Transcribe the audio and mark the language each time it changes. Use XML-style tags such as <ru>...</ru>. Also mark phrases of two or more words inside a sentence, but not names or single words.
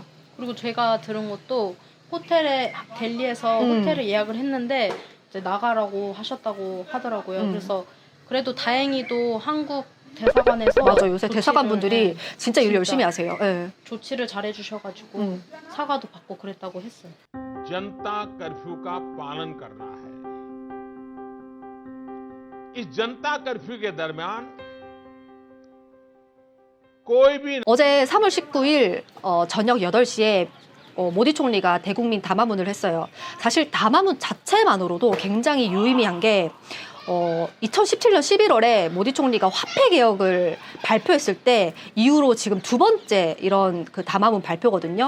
<ko>그리고 제가 들은 것도 호텔에 델리에서 호텔을 예약을 했는데 이제 나가라고 하셨다고 하더라고요. 그래서 그래도 다행히도 한국 대사관에서 맞아, 요새 대사관 분들이 진짜 일 진짜 열심히 하세요. 네. 조치를 잘해 주셔가지고 사과도 받고 그랬다고 했어요.</ko> <hi>जनता कर्फ्यू का पालन करना है। इस जनता कर्फ्यू के दरमियान कोई भी</hi> <ko>어제 3월 19일 저녁 8시에 모디 총리가 대국민 담화문을 했어요. 사실 담화문 자체만으로도 굉장히 유의미한 게 2017년 11월에 모디 총리가 화폐 개혁을 발표했을 때 이후로 지금 두 번째 이런 그 담화문 발표거든요.</ko>